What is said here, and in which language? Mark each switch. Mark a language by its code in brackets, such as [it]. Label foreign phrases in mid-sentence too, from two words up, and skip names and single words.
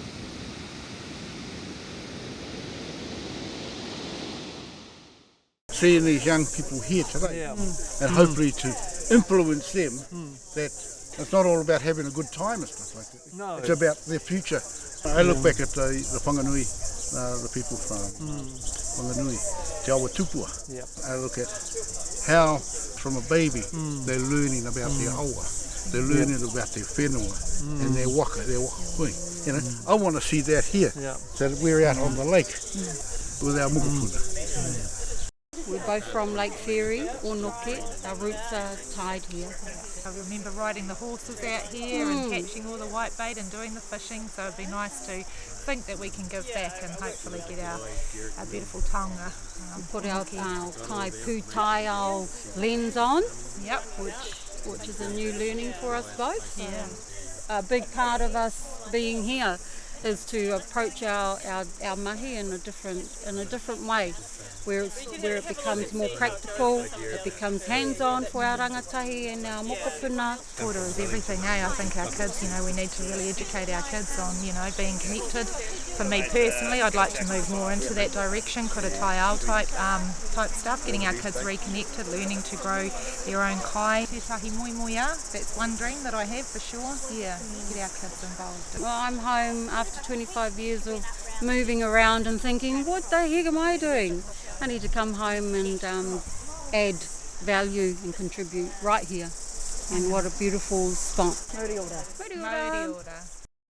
[en] Seeing these young people here today, and hopefully to influence them that it's not all about having a good time and stuff like that. No. It's about their future. I look back at the whanganui, the people from Whanganui, Te Awa Tupua. I look at how from a baby they're learning about their awa, they're learning about their whenua and their [mi] waka hui. [en] You know, I want to see that here, so that we're out on the lake with our mukapuna. We're both from Lake Onoke. Our roots are tied here. I remember riding the horses out here and catching all the whitebait and doing the fishing, so it'd be nice to think that we can give back and hopefully get our beautiful taonga. Put our [mi] kai pu taiao [en] lens on, Yep. which is a new learning for us both. Yeah. A big part of us being here is to approach our mahi in a different way, where it becomes more practical, it becomes hands-on for our rangatahi and our mokopuna. Water is everything, eh? I think our kids, we need to really educate our kids on, being connected. For me personally, I'd like to move more into that direction, [mi] kura taiao [en] type stuff, getting our kids reconnected, learning to grow their own kai. [mi] Tētahi moemoeā, [en] that's one dream that I have for sure. Yeah, get our kids involved. Well, I'm home after 25 years of moving around and thinking, what the heck am I doing? I need to come home and add value and contribute right here. And what a beautiful spot. [mi] Mauri ora. Mauri ora.